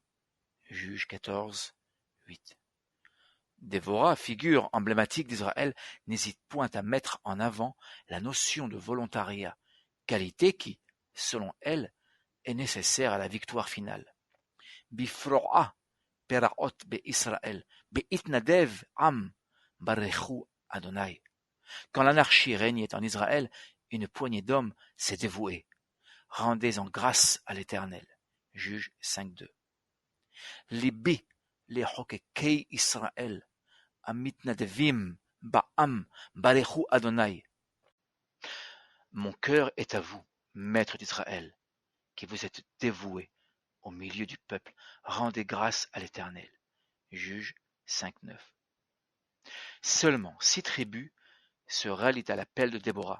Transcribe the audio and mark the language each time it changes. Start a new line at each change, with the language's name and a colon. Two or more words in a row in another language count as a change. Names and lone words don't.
French: Juge 14, 8. Dévorah, figure emblématique d'Israël, n'hésite point à mettre en avant la notion de volontariat, qualité qui, selon elle, est nécessaire à la victoire finale.
Hebrew: בפרוע פרעות בישראל בהתנדב עם ברכו אדוני.
French: Quand l'anarchie régnait en Israël, une poignée d'hommes s'est dévouée. Rendez en grâce à l'Éternel. Juge 5:2.
Hebrew: לבי לחוקקי ישראל המתנדבים בעם ברכו אדוני.
French: Mon cœur est à vous, maître d'Israël, qui vous êtes dévoués au milieu du peuple. Rendez grâce à l'Éternel. Juge 5:9. Seulement 6 tribus se rallient à l'appel de Déborah.